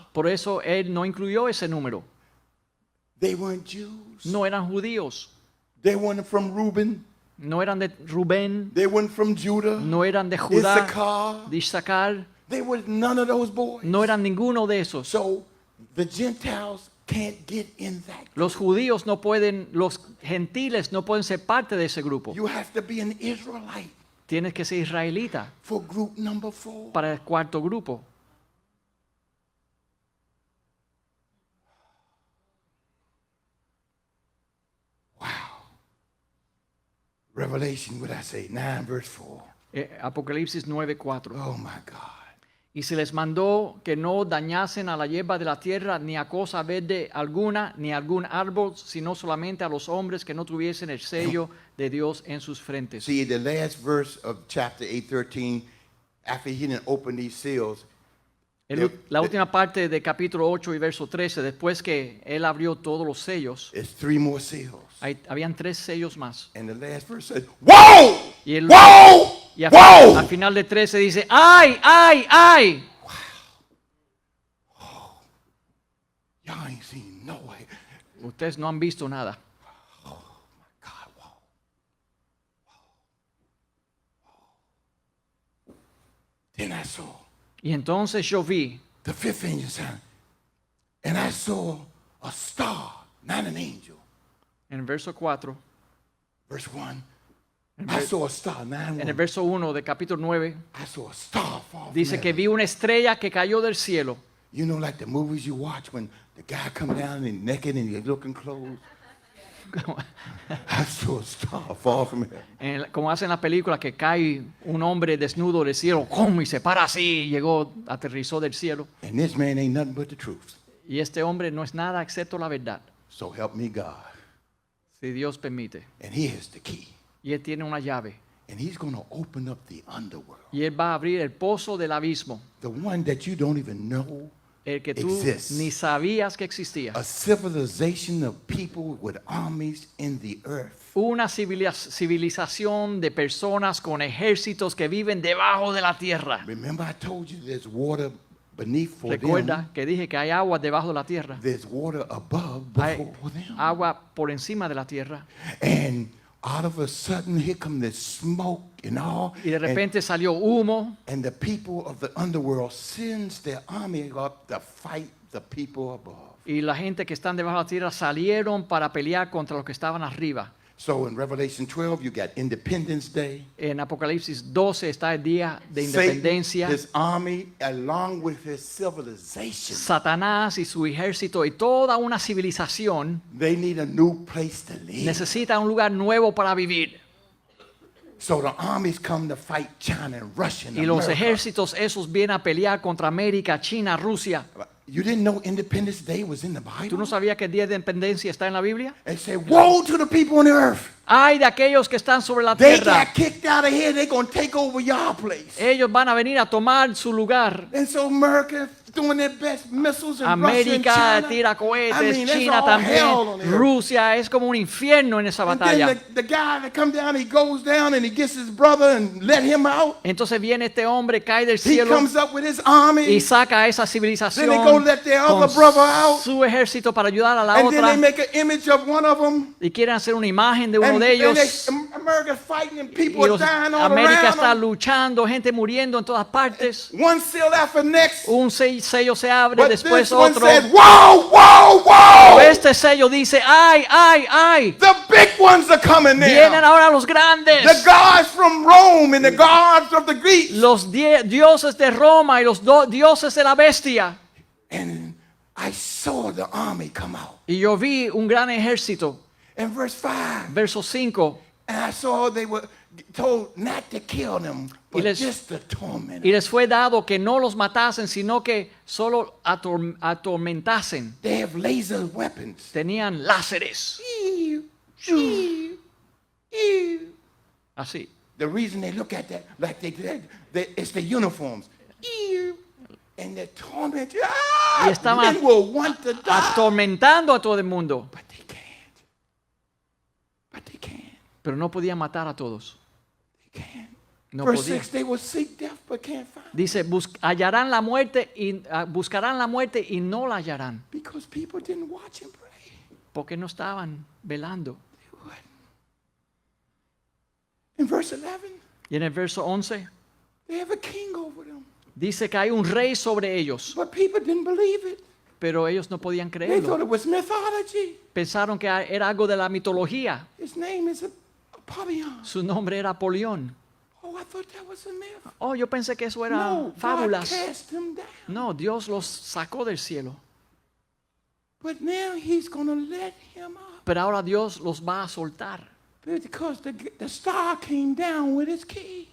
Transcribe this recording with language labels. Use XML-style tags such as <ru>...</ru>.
<es>Por eso Él no incluyó ese número.</es> <en>They weren't Jews.</en> <es>No eran judíos.</es> <en>They weren't from Reuben.</en> <es>No eran de Rubén.</es> <en>They weren't from Judah.</en> <es>No eran de Judá.</es> <en>Issachar.</en> <es>De Isaacar.</es> <en>They were none of those boys.</en> <es>No eran ninguno de esos.</es> <en>So the Gentiles can't get in that.</en> <es>Los judíos no pueden, los gentiles no pueden ser parte de ese grupo.</es> <en>You have to be an Israelite</en> <es>Tienes que ser israelita</es> <en>for group number 4.</en> <es>para el cuarto grupo.</es> <en>Revelation, what I say, 9 verse 4.</en> <es>Apocalipsis 9:4.</es> <en>Oh my God.</en> <es>Y se les mandó que no dañasen a la hierba de la tierra, ni a cosa verde alguna, ni a algún árbol, sino solamente a los hombres que no tuviesen el sello de Dios en sus frentes.</es> <en>See, the last verse of chapter 8:13, after he didn't open these seals,</en> <es>La última parte de capítulo 8 y verso 13, después que él abrió todos los sellos,</es> <en>it's 3 more seals.</en> <es>habían 3 sellos más.</es> <en>And the last verse says, Whoa!</en> <es>Y,</es> <en>Whoa!</en> <es>y al</es> <en>Whoa!</en> <es>final de 13 dice, ¡ay, ay, ay!</es> <en>Y'all ain't seen no way.</en> <es>Ustedes no han visto nada.</es> <en>God, whoa. Then I saw</en> <es>Y entonces yo vi,</es> <en>the fifth angel sound, and I saw a star, not an angel.</en> <es>en el verso 4,</es> <en>Verse 1. I saw a star, 9</en> <es>en el verso 1 de capítulo 9,</es> <en>I saw a star fall from</en> <es>dice que</es> <en>heaven.</en> <es>vi una estrella que cayó del cielo.</es> <en>You know, like the movies you watch when the guy come down and naked and he's looking clothes. I saw a star fall from heaven.</en> <es>Como hacen las películas que cae un hombre desnudo del cielo, ¡cum! Y se para así, y llegó, aterrizó del cielo.</es> <en>And this man ain't nothing but the truth.</en> <es>Y este hombre no es nada excepto la verdad,</es> <en>So help me God.</en> <es>si Dios permite.</es> <en>And he has the key.</en> <es>Y él tiene una llave.</es> <en>And he's going to open up the underworld.</en> <es>Y él va a abrir el pozo del abismo,</es> <en>The one that you don't even know.</en> <es>el que tú</es> <en>Exists.</en> <es>ni sabías que existía.</es> <en>A civilization of people with armies in the earth.</en> <es>Una civilización de personas con ejércitos que viven debajo de la tierra.</es> <en>Remember I told you there's water beneath for</en> <es>Recuerda</es> <en>them.</en> <es>que dije que hay agua debajo de la tierra.</es> <en>There's water above</en> <es>Hay</es> <en>before them.</en> <es>agua por encima de la tierra.</es> <en>And out of a sudden, here come this smoke and all.</en> <es>Y de repente salió humo.</es> <en>And the people of the underworld sends their army up to fight the people above.</en> <es>Y la gente que están debajo de la tierra salieron para pelear contra los que estaban arriba.</es> <en>So in Revelation 12, you got Independence Day.</en> <es>En Apocalipsis 12 está el día de</es> <en>Satan,</en> <es>independencia.</es> <en>his army, along with his civilization,</en> <es>Satanás y su ejército y toda una civilización</es> <en>they need a new place to live.</en> <es>necesita un lugar nuevo para vivir.</es> <en>So the armies come to fight China and Russia and</en> <es>Y los</es> <en>America.</en> <es>ejércitos esos vienen a pelear contra América, China, Rusia.</es> <en>You didn't know Independence Day was in the Bible?</en> <es>¿Tú no sabías que el día de independencia está en la Biblia?</es> <en>They say, woe to the people on the earth.</en> <es>Ay de aquellos que están sobre la</es> <en>They</en> <es>tierra.</es> <en>got kicked out of here. They're going to take over your place.</en> <es>Ellos van a venir a tomar su lugar.</es> <en>And so America doing their best missiles and Russia and</en> <es>América</es> <en>China.</en> <es>tira</es> <en>I</en> <es>cohetes,</es> <en>mean, it's</en> <es>China</es> <en>all hell on the</en> <es>también,</es> <en>earth.</en> <es>Rusia es como un infierno en esa</es> <en>And then</en> <es>batalla.</es> <en>the guy that come down, he goes down and he gets his brother and let him out.</en> <es>Entonces viene este hombre, cae del</es> <en>He</en> <es>cielo</es> <en>comes up with his army.</en> <es>y saca a esa</es> <en>Then they go</en> <es>civilización</es> <en>let their</en> <es>con</es> <en>other brother out.</en> <es>su ejército para ayudar a la</es> <en>And then they</en> <es>otra</es> <en>make an image of one of them.</en> <es>y quieren hacer una imagen de uno de ellos.</es> <en>America's fighting and people</en> <es>Y</es> <en>are</en> <es>los-</es> <en>dying all</en> <es>América</es> <en>around</en> <es>está</es> <en>them.</en> <es>luchando, gente muriendo en todas partes.</es> <en>One seal after next.</en> <es>Un sello se abre,</es> <en>But</en> <es>después</es> <en>this one</en> <es>otro.</es> <en>says, whoa, whoa, whoa.</en> <es>Este sello dice, ay, ay, ay.</es> <en>The big ones are coming</en> <es>Vienen</es> <en>now.</en> <es>ahora los grandes.</es> <en>The gods from Rome and the gods of the Greeks.</en> <es>Los dioses de Roma y los dioses de la bestia.</es> <en>And I saw the army come out.</en> <es>Y yo vi un gran ejército.</es> <en>In verse 5.</en> <es>Verso 5.</es> <en>And I saw they were told not to kill them, but</en> <es>les-</es> <en>just to torment</en> <es>Y les fue dado que no los matasen, sino que solo atormentasen.</es> <en>They have laser weapons.</en> <es>Tenían láseres. Ew, ew, ew. Así.</es> <en>The reason they look at that like it's the uniforms. Ew. And the torment. Ah,</en> <es>Y estaban</es> <en>men will want to die.</en> <es>atormentando a todo el mundo.</es> <en>But they can't. But they can't.</en> <es>Pero no podían matar a todos.</es> <en>They can't.</en> <es>No</es> <en>Verse</en> <es>podían.</es> <en>6, they will seek death but can't find it.</en> <es>Dice, hallarán la muerte y buscarán la muerte y no la hallarán.</es> <en>Because people didn't watch and pray.</en> <es>Porque no estaban velando.</es> <en>They wouldn't. In verse 11,</en> <es>Y en el verso 11</es> <en>they have a king over them.</en> <es>dice que hay un rey sobre ellos.</es> <en>But people didn't believe it.</en> <es>Pero ellos no podían</es> <en>They thought</en> <es>creerlo.</es> <en>it was mythology.</en> <es>Pensaron que era algo de la mitología.</es> <en>His name is Apollyon.</en> <es>Su nombre era Polión.</es> <en>Oh, I thought that was a myth.</en> <es>Oh, yo pensé que eso era</es> <en>No, God</en> <es>fábulas.</es> <en>cast him down.</en> <es>No, Dios los sacó del cielo.</es> <en>But now he's going to let him up.</en> <es>Pero ahora Dios los va a soltar.</es> <en>Because the star came down with his key.</en>